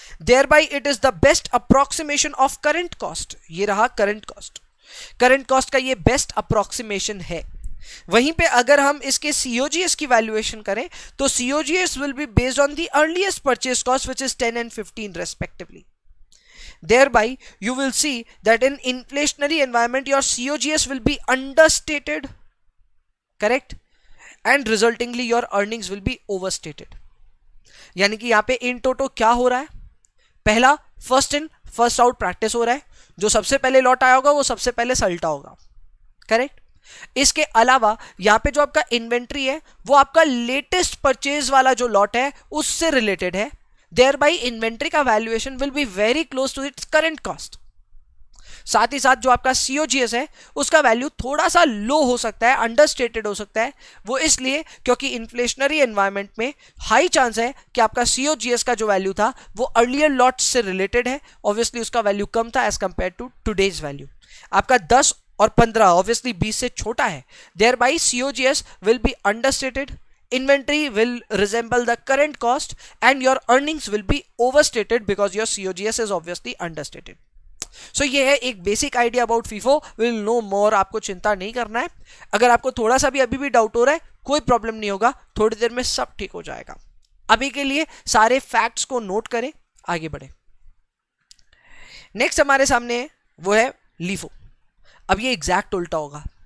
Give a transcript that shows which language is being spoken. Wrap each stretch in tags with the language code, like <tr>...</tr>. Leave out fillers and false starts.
<en>Thereby it is the best approximation of current cost.</en> <hi>ये रहा current cost. Current cost का ये best approximation है। वहीं पे अगर हम इसके सीओजीएस की वैल्यूएशन करें तो</hi> <en>COGS will be based on the earliest purchase cost which is 10 and 15 respectively. Thereby you will see that in inflationary environment your COGS will be understated, correct, and resultingly your earnings will be overstated.</en> <hi>यानी कि यहाँ पे इन टोटो क्या हो रहा है? पहला first in first out practice हो रहा है, जो सबसे पहले लॉट आया होगा वो सबसे पहले सल्टा होगा, करेक्ट? इसके अलावा यहाँ पे जो आपका इन्वेंट्री है वो आपका लेटेस्ट परचेज वाला जो लॉट है उससे रिलेटेड है।</hi> <en>Thereby inventory का valuation will be very close to its current cost.</en> <hi>साथ ही साथ जो आपका सीओजीएस है उसका वैल्यू थोड़ा सा लो हो सकता है, अंडरस्टेटेड हो सकता है। वो इसलिए क्योंकि इन्फ्लेशनरी एनवायरनमेंट में हाई चांस है कि आपका सीओजीएस का जो वैल्यू था वो अर्लियर लॉट से रिलेटेड है। ऑब्वियसली उसका वैल्यू कम था</hi> <en>As compare to today's value.</en> <hi>आपका 10 और 15 ऑब्वियसली 20 से छोटा है।</hi> <en>Thereby COGS will be understated, inventory will resemble the current cost, and your earnings will be overstated because your COGS is obviously understated.</en> <hi>So ये है एक basic idea about FIFO.</hi> <en>will no more,</en> <hi>आपको चिंता नहीं करना है। अगर आपको थोड़ा सा भी अभी भी डाउट हो रहा है कोई प्रॉब्लम नहीं होगा, थोड़ी देर में सब ठीक हो जाएगा। अभी के लिए सारे फैक्ट्स को नोट करें, आगे बढ़े। नेक्स्ट हमारे सामने है वो है लीफो। अब ये एग्जैक्ट उल्टा होगा।</hi>